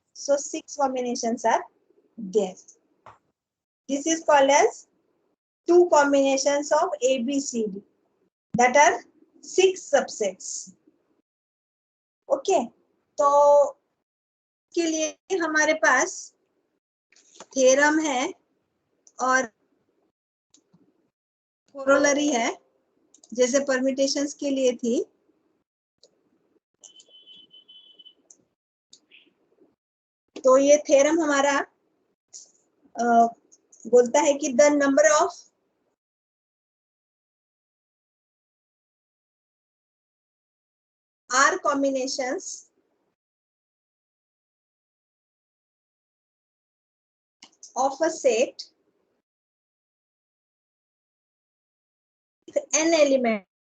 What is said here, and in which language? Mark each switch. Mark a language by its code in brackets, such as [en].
[en] So 6 combinations are there. This is called as 2 combinations of ABCD. That are 6 subsets. Okay. [hi] तो के लिए हमारे पास theorem है और कोरोलरी है, जैसे परम्यूटेशंस के लिए थी. तो ये थ्योरम हमारा बोलता है कि [en] the number of R combinations of a set with n element